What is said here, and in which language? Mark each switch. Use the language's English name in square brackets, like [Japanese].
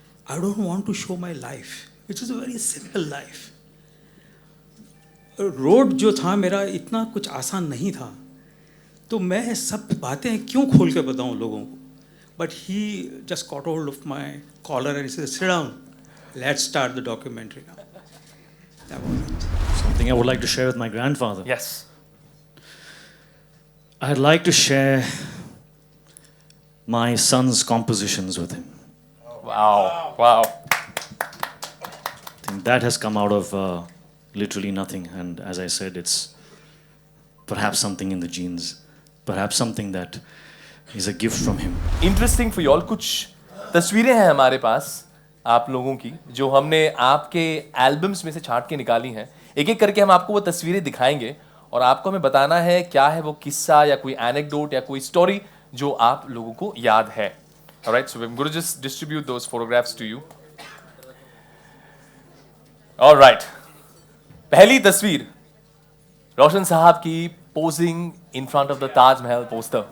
[English] I don't want to show my life which is a very simple life. [Hindi] Road जो था मेरा इतना कुछ आसान नहीं था, तो मैं सब बातें क्यों खोल के बताऊं लोगों को. [English] But he just caught hold of my collar and said sit down, let's start the documentary now. Something I would like to share with my grandfather. Yes. I'd like to share my son's compositions with him. Wow. Wow. I think that has come out of literally nothing. And as I said, it's perhaps something in the genes, perhaps something that is a gift from him. Interesting for you all. [Hindi] कुछ तस्वीरें हैं हमारे पास आप लोगों की जो हमने आपके एल्बम्स में से छांट के निकाली हैं. एक एक करके हम आपको वो तस्वीरें दिखाएंगे और आपको हमें बताना है क्या है वो किस्सा या कोई एनेक्डोट या कोई स्टोरी जो आप लोगों को याद है. [English] Alright, so I'm going to just distribute those photographs to you. Alright. [Hindi] पहली तस्वीर रोशन साहब की [English] Posing in front of the Taj Mahal poster.